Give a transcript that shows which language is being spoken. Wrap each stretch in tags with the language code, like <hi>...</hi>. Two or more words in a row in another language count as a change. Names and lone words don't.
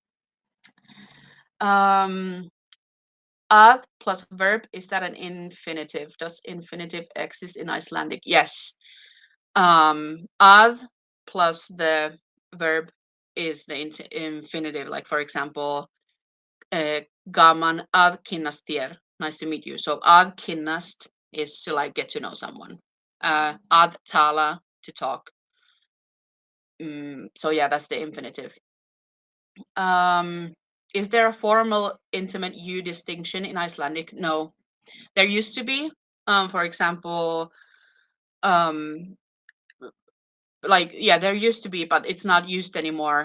<en>Um, Að plus verb, is that an infinitive? Does infinitive exist in Icelandic? Yes. Að plus the verb is the infinitive. Like for example,</en> <is>gaman að kynnast þér.</is> <en>Nice to meet you. So</en> <is>að kynnast</is> <en>is to like get to know someone.</en> <is>Að tala,</is> <en>to talk. So yeah, that's the infinitive. Is there a formal intimate you distinction in Icelandic? No. There used to be. For example, um, like yeah, there used to be, but it's not used anymore.</en>